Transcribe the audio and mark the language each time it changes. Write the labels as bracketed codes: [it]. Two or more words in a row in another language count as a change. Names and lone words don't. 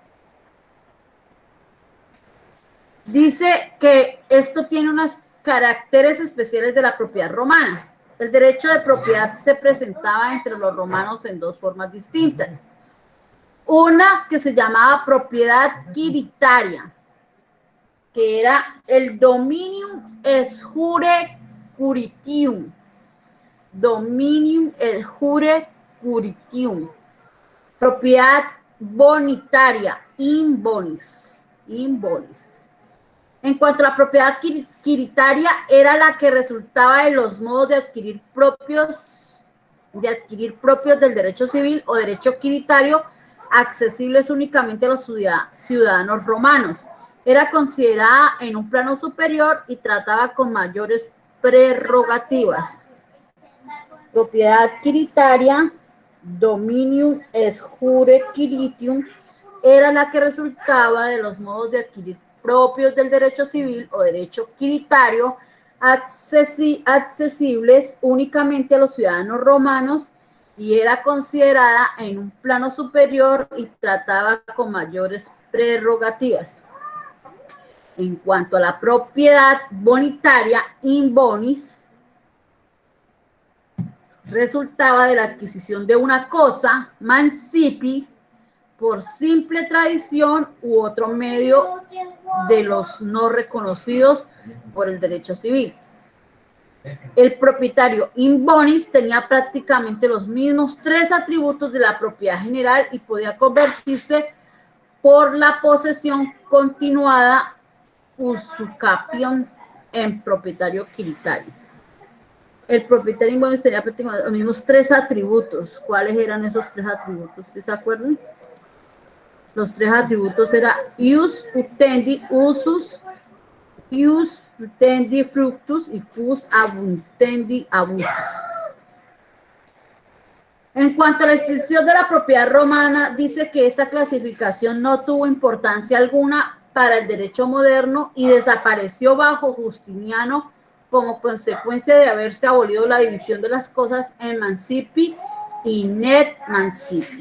[es] Dice que esto tiene unos caracteres especiales de la propiedad romana. El derecho de propiedad se presentaba entre los romanos en 2 formas distintas. Una que se llamaba propiedad quiritaria, que era el [la] dominium es jure curitium. Dominium es jure curitium. [es] Propiedad bonitaria, [la] in bonis. [es] En cuanto a la propiedad quiritaria, era la que resultaba de los modos de adquirir propios del derecho civil o derecho quiritario, accesibles únicamente a los ciudadanos romanos. Era considerada en un plano superior y trataba con mayores prerrogativas. Propiedad quiritaria, [la] dominium es jure quiritium, [es] era la que resultaba de los modos de adquirir propios del derecho civil o derecho quiritario, accesibles únicamente a los ciudadanos romanos, y era considerada en un plano superior y trataba con mayores prerrogativas. En cuanto a la propiedad bonitaria, [la] in bonis, [es] resultaba de la adquisición de una cosa, mancipi, por simple tradición u otro medio de los no reconocidos por el derecho civil. El propietario [la] in bonis [es] tenía prácticamente los mismos 3 atributos de la propiedad general y podía convertirse por la posesión continuada usucapión en propietario quiritario. El propietario [la] in bonis [es] tenía prácticamente los mismos 3 atributos. ¿Cuáles eran esos 3 atributos? ¿Sí se acuerdan? Los 3 atributos eran [la] ius utendi usus, ius utendi fructus [es] y [la] jus abundendi abusus. [es] En cuanto a la extinción de la propiedad romana, dice que esta clasificación no tuvo importancia alguna para el derecho moderno y desapareció bajo Justiniano como consecuencia de haberse abolido la división de las cosas en mancipi y [la] net mancipi.